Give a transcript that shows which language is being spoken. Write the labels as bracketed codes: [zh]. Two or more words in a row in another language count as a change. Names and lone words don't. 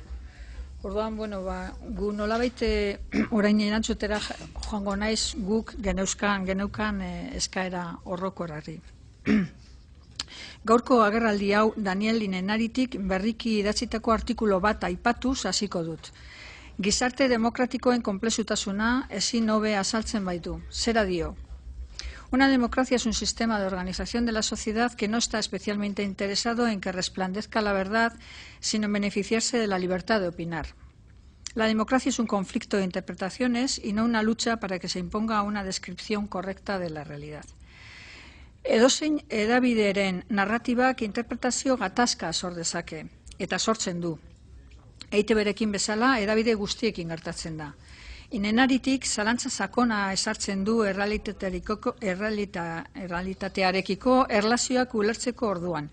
[eu] Orduan, gu nolabait orain erantzutera joango naiz guk geneukan eskaera horrokorari. Gaurko agerraldi hau Daniel Linenaritik berriki idatzitako artikulu bat aipatuz hasiko dut. Gizarte demokratikoen konplexutasuna ezin hobe azaltzen baitu. Zera dio. [es] Una democracia es un sistema de organización de la sociedad que no está especialmente interesado en que resplandezca la verdad, sino en beneficiarse de la libertad de opinar. La democracia es un conflicto de interpretaciones y no una lucha para que se imponga una descripción correcta de la realidad. [eu] Edozein hedabideren narratibak interpretazio gatazka sor dezake, eta sortzen du. EITBrekin bezala, hedabide guztiekin gertatzen da. Inenaritik, zalantza sakona esartzen du errealitatearekiko erlazioak ulertzeko orduan.